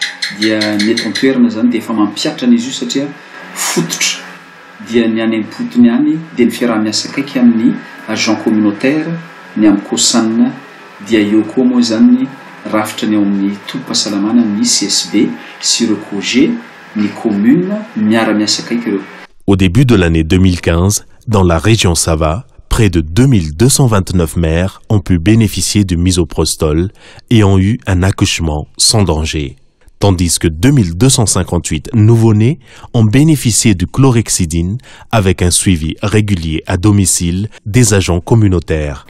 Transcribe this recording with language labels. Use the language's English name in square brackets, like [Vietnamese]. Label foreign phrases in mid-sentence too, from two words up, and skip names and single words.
[Malagasy] dia ny eto antoerana zany dia efa mampiatra an'izy io satria fototra dia ny any am-potony any dia ny fiaraha-miasa akaiky amin'ny [French] agent communautaire [Malagasy] ny amin'ny kosanina dia eo koa moa zany rafitra ny ao amin'ny tobim-pahasalamana ny CSB sy ireo COG ny commune miara-miasa akaiky ireo. [French] Au début de l'année 2015, dans la région Sava, près de 2229 mères ont pu bénéficier du misoprostol et ont eu un accouchement sans danger, tandis que 2258 nouveau-nés ont bénéficié du chlorhexidine avec un suivi régulier à domicile des agents communautaires.